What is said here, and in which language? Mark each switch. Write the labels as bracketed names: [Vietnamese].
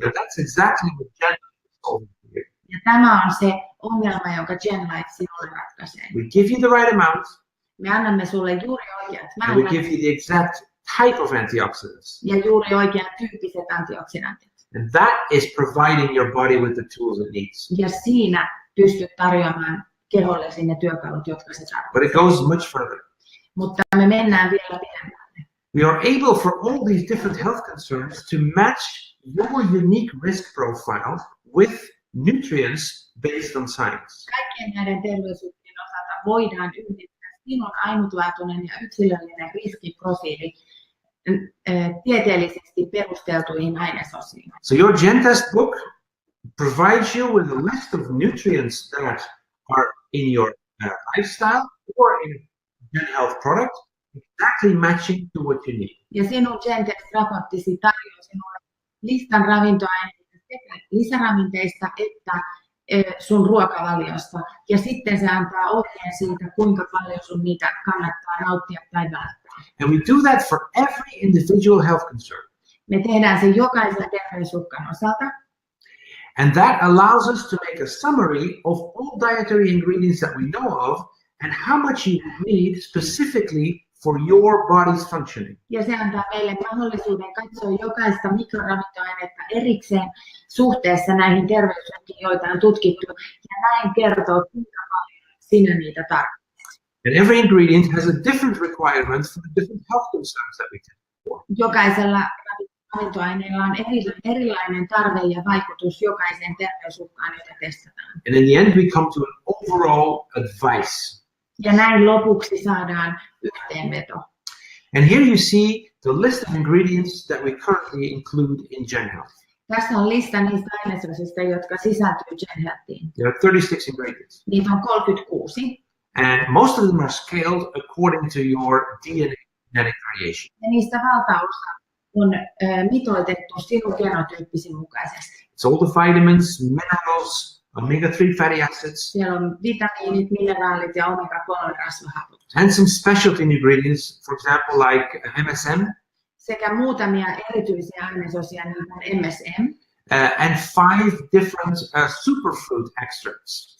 [English] And that's exactly what GenHealth is solving for you. [Finnish] Ja tämä on se ongelma, jonka GenHealth sinulle ratkaisee. [English] We give you the right amount, [Finnish] Me annamme sulle juuri oikeat [English] and we [Finnish] määrät [English] give you the exact type of antioxidants. [Finnish] ja juuri oikean tyyppiset antioksidantit. [English] And that is providing your body with the tools it needs. [Finnish] Ja siinä pystyt tarjoamaan kehollesi ne työkalut, jotka se tarvitsee. [English] But it goes much further. [Finnish] Mutta me mennään vielä pidemmälle. [English] We are able for all these different health concerns to match your unique risk profile with nutrients based on science. [Finnish] Kaikkien näiden terveysuhkien osalta voidaan yhdistää sinun ainutlaatuinen ja yksilöllinen riskiprofiili tieteellisesti perusteltuihin ainesosiin. [English] So your GenTest book provides you with a list of nutrients that are in your lifestyle or in GenHealth product, exactly matching to what you need. [Finnish] Ja sinun GenTest-raporttisi tarjoaa sinulle listan ravintoaineista sekä lisäravinteista että sun ruokavaliosta. Ja sitten se antaa ohjeen siitä, kuinka paljon sun niitä kannattaa nauttia tai välttää. [English] And we do that for every individual health concern. [Finnish] Me tehdään se jokaisen terveysuhkan osalta. [English] And that allows us to make a summary of all dietary ingredients that we know of and how much you need specifically for your body's functioning. [Finnish] Ja se antaa meille mahdollisuuden katsoa jokaista mikroravintoainetta erikseen suhteessa näihin terveysuhkiin, joita on tutkittu, ja näin kertoo, kuinka paljon sinä niitä tarvitset. [English] And every ingredient has a different requirement for the different health concerns that we test for. [Finnish] Jokaisella ravintoaineella on erilainen tarve ja vaikutus jokaiseen terveysuhkaan, jota testataan. [English] And in the end, we come to an overall advice. [Finnish] Ja näin lopuksi saadaan yhteenveto. [English] And here you see the list of ingredients that we currently include in GenHealth. [Finnish] Tässä on lista niistä ainesosista, jotka sisältyy GenHealthiin. [English] There are 36 ingredients. [Finnish] Niitä on 36. [English] And most of them are scaled according to your DNA genetic variation. [Finnish] Ja niistä valtaosa on mitoitettu sinun genotyyppisi mukaisesti. [English] It's all the vitamins, minerals, omega-3 fatty acids, [Finnish] Siellä on vitamiinit, mineraalit ja omega-3-rasvahapot. [English] and some specialty ingredients, for example, like MSM, [Finnish] Sekä muutamia erityisiä ainesosia, niin kuin MSM, [English] and 5 different superfood extracts,